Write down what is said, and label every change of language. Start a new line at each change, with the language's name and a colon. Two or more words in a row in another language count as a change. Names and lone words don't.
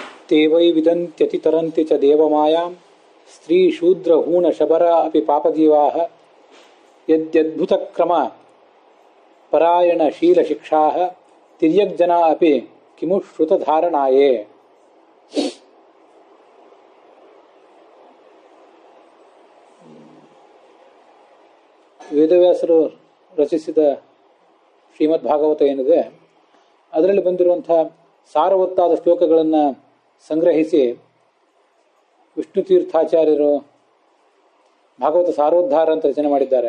Sanskrit: ते वै विदन्त्यति तरन्ति च देवमायां स्त्री शूद्र हूण शबर अपि पापजीवाः यद्यद्भुतक्रम परायण शील शिक्षाः तिर्यग्जना अपि किमु श्रुतधारणाये.
Kannada: ವೇದವ್ಯಾಸರು ರಚಿಸಿದ ಶ್ರೀಮದ್ ಭಾಗವತ ಏನಿದೆ ಅದರಲ್ಲಿ ಬಂದಿರುವಂಥ ಸಾರವತ್ತಾದ ಶ್ಲೋಕಗಳನ್ನು ಸಂಗ್ರಹಿಸಿ ವಿಷ್ಣು ತೀರ್ಥಾಚಾರ್ಯರು ಭಾಗವತ ಸಾರೋದ್ಧಾರ ಅಂತ ರಚನೆ ಮಾಡಿದ್ದಾರೆ.